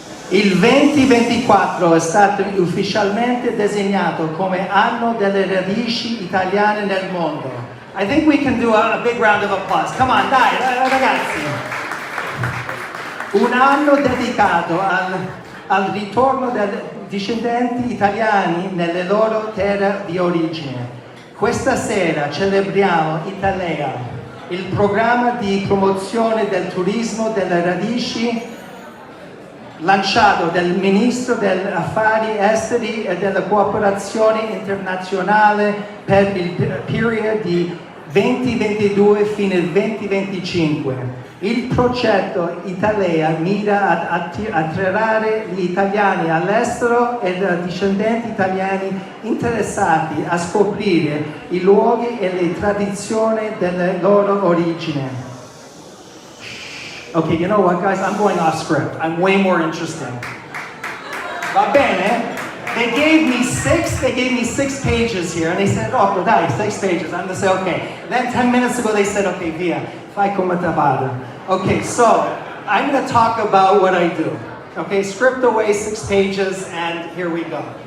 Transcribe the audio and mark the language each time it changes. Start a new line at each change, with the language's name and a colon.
Italian: Il 2024 è stato ufficialmente designato come anno delle radici italiane nel mondo.
English: I think we can do a big round of applause. Come on,
Italian: dai, ragazzi. Un anno dedicato al ritorno dei discendenti italiani nelle loro terre di origine. Questa sera celebriamo Italea, il programma di promozione del turismo delle radici lanciato dal Ministro degli Affari Esteri e della Cooperazione Internazionale per il periodo di 2022 fino al 2025. Il progetto Italea mira ad attirare gli italiani all'estero e i discendenti italiani interessati a scoprire i luoghi e le tradizioni delle loro origini.
English: Okay, you know what, guys? I'm going off script. I'm way more interesting.
Italian: Va bene?
English: They gave me six pages here, and they said,
Italian: "Oh, dai,
English: 6 pages." I'm gonna say, okay. Then 10 minutes ago, they said, "Okay,
Italian: via, fai come te pare."
English: Okay, so I'm gonna talk about what I do. Okay, script away, 6 pages, and here we go.